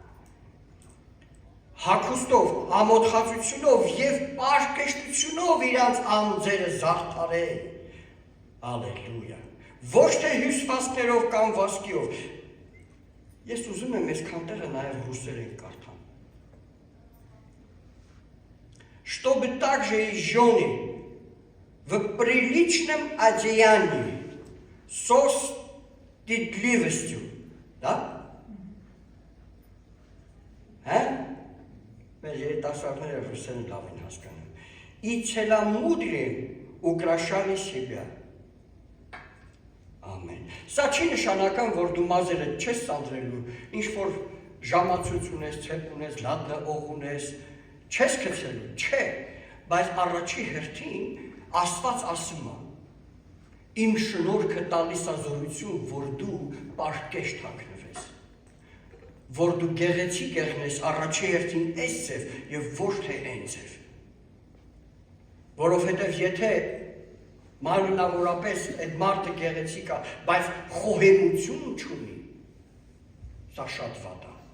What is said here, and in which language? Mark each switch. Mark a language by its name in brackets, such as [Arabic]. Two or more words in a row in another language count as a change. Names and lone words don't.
[Armenian] Հագուստով, ամոթխածությունով եւ պարկեշտությունով իրանց անձերը զարդարեն, ալելույա, ոչ թե հյուսվածքներով կամ ոսկիով։ Ես ուզում եմ այս քանտերը նաեւ ռուսերեն կարդամ։ [Russian] Чтобы также и жены в приличном одеянии со стыдливостью, да? [Armenian] Մեր երիտասարդները ռուսերեն լավ են հասկանում։ [Russian] И целомудрием украшали себя. [Armenian] Ամեն։ Սա չի նշանակում, որ դու մազերը չես սանձրելու, ինչ որ ժամացույց ունես, ցեպ ունես, լատնը օղ ունես, չես գցելու, չէ, բայց առաջի հերթին Աստված ասում է. Իմ շնորհքը տալիս է զորություն, որ դու պարկեշտ հագնվես, որ դու գեղեցիկ եղնես առաջի հերթին այս ձև եւ ոչ թե այն ձև։ Որովհետեւ եթե մանրամասնապես այդ մարդը գեղեցիկ է, բայց խոհեմություն չունի, սա շատ վատ է։